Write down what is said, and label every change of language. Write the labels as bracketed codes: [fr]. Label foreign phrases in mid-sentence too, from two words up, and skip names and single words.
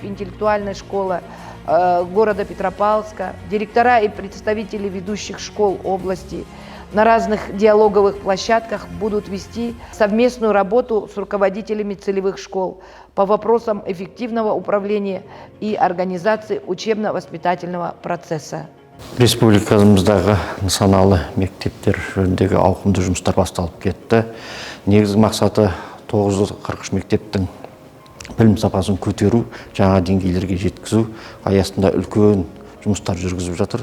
[ru] Интеллектуальная школа» города Петропавловска, директора и представители ведущих школ области на разных диалоговых площадках будут вести совместную работу с руководителями целевых школ по вопросам эффективного управления и организации учебно-воспитательного процесса. [kk] Республикамыздағы нысаналы мектептер жөніндегі ауқымды жұмыстар басталып кетті. Негізгі мақсаты 943 мектептің білім сапасын көтеру, жаңа деңгейлерге жеткізу аясында үлкен жұмыстар жүргізіп жатыр.